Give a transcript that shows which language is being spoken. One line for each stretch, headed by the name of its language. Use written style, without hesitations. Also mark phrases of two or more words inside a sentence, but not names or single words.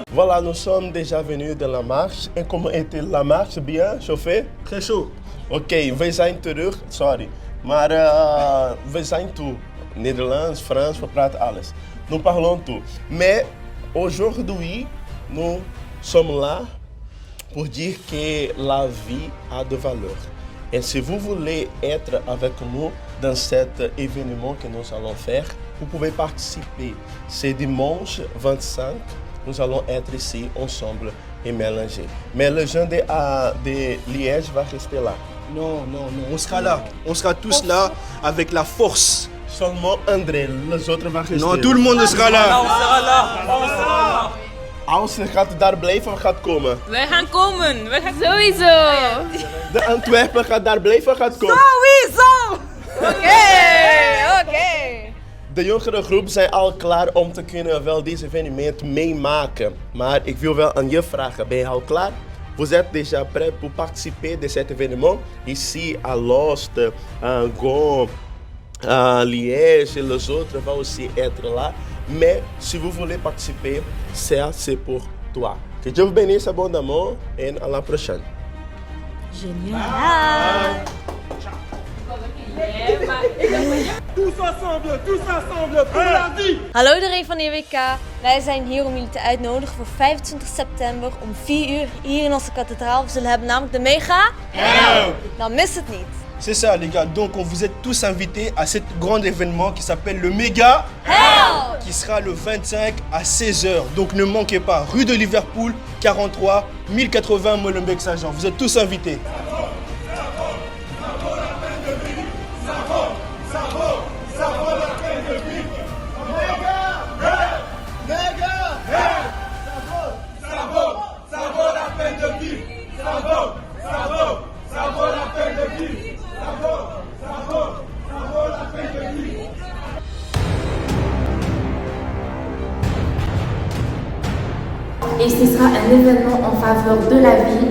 French: Voilà, nous sommes déjà venus de la marche. Et comment était la marche? Bien chauffé? Très chaud.
Dutch: Ok, we zijn terug, sorry. Maar we zijn toe. Nederlands, Frans, we praten alles.
French: Nous parlons tout. Mais aujourd'hui, nous sommes là pour dire que la vie a de valeur. Et si vous voulez être avec nous dans cet événement que nous allons faire, vous pouvez participer. C'est dimanche 25, nous allons être ici ensemble et mélanger. Mais les gens de Liège vont rester là. Non, on sera là. On sera tous là avec la force. Seulement André, les autres vont rester. Non, tout le monde sera là. On sera là.
Dutch: Als je gaat daar blijven of gaat komen? Wij gaan komen. Wij gaan sowieso. De Antwerpen gaat daar blijven of gaat komen? Sowieso. Oké. De jongere groep zijn al klaar om te kunnen wel deze evenement meemaken. Maar ik wil wel aan je vragen, ben je al klaar?
French: Vous êtes déjà prêt pour participer de cet événement? Ici à Lost, à Gand, à Liège et les autres vont aussi être là. Mais si vous voulez participer, c'est pour toi. Que Dieu vous bénisse abondamment et à la prochaine. Génial. Tous ensemble pour la vie!
Dutch: Hallo iedereen van EWK. Wij zijn hier om jullie te uitnodigen voor 25 september om 4 uur hier in onze kathedraal. We zullen hebben namelijk de Mega Help! Dan mis het niet.
French: C'est ça les gars, donc on vous êtes tous invités à cet grand événement qui s'appelle le Mega Help! qui sera le 25 à 16h. Donc ne manquez pas, rue de Liverpool, 43 1080 Molenbeek-Saint-Jean. Vous êtes tous invités. Et ce sera un événement en faveur de la vie.